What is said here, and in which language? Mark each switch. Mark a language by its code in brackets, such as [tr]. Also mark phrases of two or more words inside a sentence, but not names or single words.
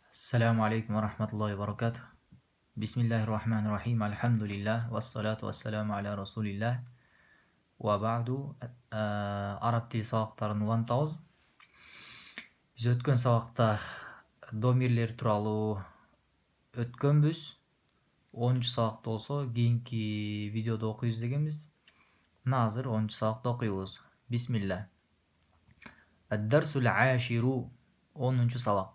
[ar] السلام عليكم ورحمة الله وبركاته. بسم الله الرحمن الرحيم. Alhamdulillah. والصلاة والسلام على رسول الله. وبعد. [ky] Араб тили сабактарын улантабыз. Биз өткөн сабакта домирлер тууралуу өткөнбүз. 10-сабакта болсо кийинки видеодо окуйбуз дегенбиз. Мына азыр 10-сабакта окуйбуз. [ar] Бисмилlah. الدرس العاشر 10-сабак.